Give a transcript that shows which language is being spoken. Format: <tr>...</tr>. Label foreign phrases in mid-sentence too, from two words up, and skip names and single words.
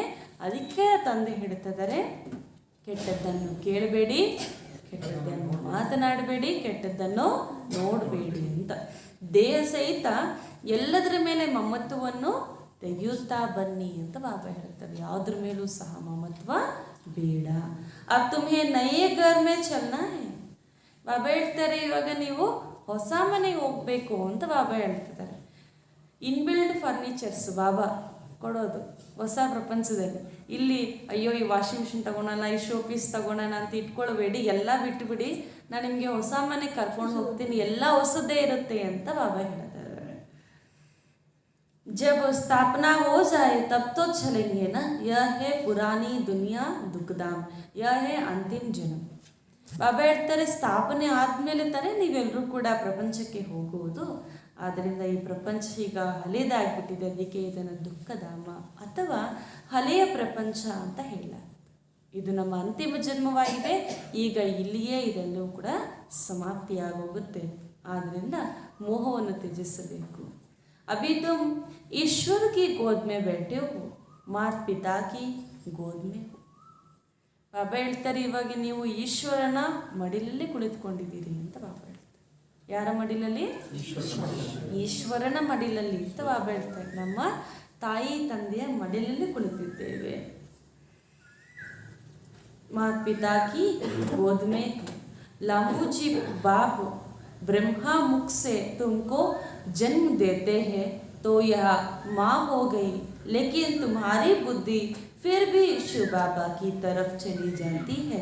<kn>ಅದಕ್ಕೆ ತಂದೆ ಹೇಳ್ತಿದ್ದಾರೆ, ಕೆಟ್ಟದ್ದನ್ನು ಕೇಳಬೇಡಿ, ಕೆಟ್ಟದ್ದನ್ನು ಮಾತನಾಡಬೇಡಿ, ಕೆಟ್ಟದ್ದನ್ನು ನೋಡಬೇಡಿ ಅಂತ. ದೇಹ ಸಹಿತ ಎಲ್ಲದರ ಮೇಲೆ ಮಮತ್ವವನ್ನು ತೆಗೆಯುತ್ತಾ ಬನ್ನಿ ಅಂತ ಬಾಬಾ ಹೇಳ್ತಾರೆ. ಯಾವುದ್ರ ಮೇಲೂ ಸಹ ಮಮತ್ವ ಬೇಡ.</kn> <hi>अब तुम्हें नए घर में चलना है.</hi> <kn>ಬಾಬಾ ಹೇಳ್ತಾರೆ ಇವಾಗ ನೀವು ಹೊಸ ಮನೆಗೆ ಹೋಗ್ಬೇಕು ಅಂತ ಬಾಬಾ ಹೇಳ್ತಿದ್ದಾರೆ.</kn> <en>inbuilt furnitures</en> <kn>ಬಾಬಾ ಕೊಡೋದು ಹೊಸ ಪ್ರಪಂಚದಲ್ಲಿ. ಇಲ್ಲಿ ಅಯ್ಯೋ ಈ</kn> <en>washing machine</en> <kn>ತಗೊಳೋಣ, ಈ</kn> <en>show piece</en> <kn>ತಗೊಳೋಣ ಅಂತ ಇಟ್ಕೊಳ್ಬೇಡಿ, ಎಲ್ಲ ಬಿಟ್ಟುಬಿಡಿ, ನಾನು ನಿಮಗೆ ಹೊಸ ಮನೆ ಕರ್ಕೊಂಡು ಹೋಗ್ತೀನಿ, ಎಲ್ಲ ಹೊಸದೇ ಇರುತ್ತೆ ಅಂತ ಬಾಬಾ ಹೇಳ್ತಾರೆ.</kn> <hi>जब स्थापना हो जाए तब तो चलेंगे ना, यह है पुरानी दुनिया दुखदाम, यह है अंतिम जन्म.</hi> <kn>ಬಾಬಾ ಹೇಳ್ತಾರೆ ಸ್ಥಾಪನೆ ಆದಮೇಲೆ ತಾನೇ ನೀವೆಲ್ಲರೂ ಕೂಡ ಪ್ರಪಂಚಕ್ಕೆ ಹೋಗುವುದು. ಆದ್ದರಿಂದ ಈ ಪ್ರಪಂಚ ಈಗ ಹಳೆಯದಾಗ್ಬಿಟ್ಟಿದೆ, ಅದಕ್ಕೆ ಇದನ್ನು ದುಃಖಧಾಮ ಅಥವಾ ಹಳೆಯ ಪ್ರಪಂಚ ಅಂತ ಹೇಳಲಾಗುತ್ತೆ. ಇದು ನಮ್ಮ ಅಂತಿಮ ಜನ್ಮವಾಗಿದೆ. ಈಗ ಇಲ್ಲಿಯೇ ಇದೆಲ್ಲವೂ ಕೂಡ ಸಮಾಪ್ತಿಯಾಗೋಗುತ್ತೆ. ಆದ್ದರಿಂದ ಮೋಹವನ್ನು ತ್ಯಜಿಸಬೇಕು.</kn> <hi>अभी तुम ईश्वर की गोद में बैठे हो, माता पिता की गोद में हो.</hi> <kn>ಬಾಬಾ ಹೇಳ್ತಾರೆ ಇವಾಗ ನೀವು ಈಶ್ವರನ ಮಡಿಲಲ್ಲಿ ಕುಳಿತುಕೊಂಡಿದ್ದೀರಿ ಅಂತ ಬಾಬಾ ಹೇಳ್ತಾರೆ. ಯಾರ ಮಡಿಲಲ್ಲಿ? ಈಶ್ವರನ ಮಡಿಲಲ್ಲಿ ಅಂತ ಬಾಬಾ ಹೇಳ್ತಾರೆ. ನಮ್ಮ ತಾಯಿ ತಂದೆಯ ಮಡಿಲಲ್ಲಿ ಕುಳಿತಿದ್ದೇವೆ.</kn> <hi>माता पिता की गोद में लामूजी बाप ब्रह्मा मुख से तुमको जन्म देते हैं तो यह माँ हो गई, लेकिन तुम्हारी बुद्धि फिर भी शिव बाबा की तरफ चली जाती है.</hi>